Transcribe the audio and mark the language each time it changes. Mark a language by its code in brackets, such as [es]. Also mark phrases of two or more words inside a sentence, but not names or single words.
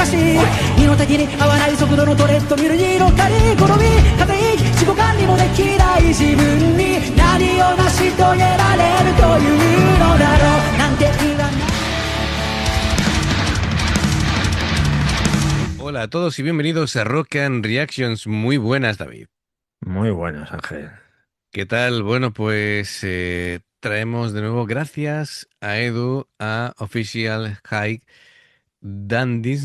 [ja] しい身の丈に合わない速度のトレッドミルに乗ったり好み風邪息自己管理もできない自分に何を成し遂げられるというのだろうなんて言わない。 [es] Hola a todos y bienvenidos a Rock and Reactions. Muy buenas, David. Muy buenas, Ángel. ¿Qué tal? Bueno, pues traemos de nuevo, gracias a Edu, a Official High Dandies.